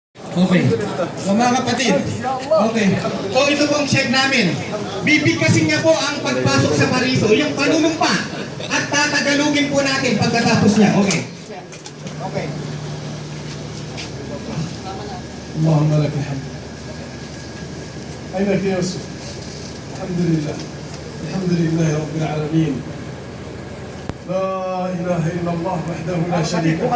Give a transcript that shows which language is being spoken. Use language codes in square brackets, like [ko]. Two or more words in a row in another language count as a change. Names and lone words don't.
[tl] Okay. So mga kapatid, okay. So ito pong check namin. Bibigkasin niya po ang pagpasok sa pariso, yung panunumpa. At tatagalugin po natin pagkatapos niya. Okay. Okay. [ar] اللهم لك الحمد. أينك يا يوسف؟ الحمد لله. الحمد لله رب العالمين. لا إله إلا الله وحده لا شريك له.